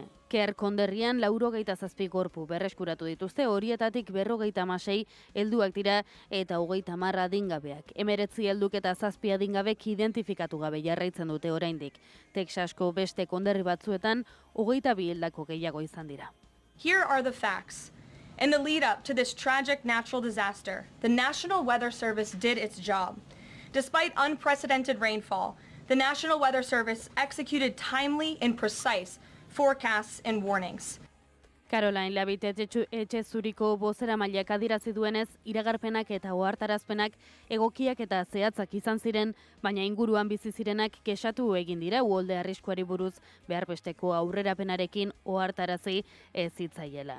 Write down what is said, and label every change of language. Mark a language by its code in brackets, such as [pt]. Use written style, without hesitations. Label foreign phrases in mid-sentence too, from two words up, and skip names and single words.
[eu] Ker konderrian 97 gorpu berreskuratu dituzte, horietatik 56 helduak dira eta 30 adingabeak. 19 helduk eta 7 adingabek identifikatu gabe jarraitzen dute oraindik. Texasko beste konderri batzuetan 22 heldako gehiago izan dira. [en] Here are the facts. In the lead up to this tragic natural disaster, the National Weather Service did its job. Despite unprecedented rainfall, the National Weather Service executed timely and precise forecasts and warnings. [eu] Caroline Leavitt etxe zuriko bozeramaileak adierazi duenez, iragarpenak eta ohartarazpenak egokiak eta zehatzak izan ziren, baina inguruan bizi zirenak kexatu egin dira uholde arriskuari buruz beharbesteko aurrerapenarekin ohartarazi ez zitzaiela.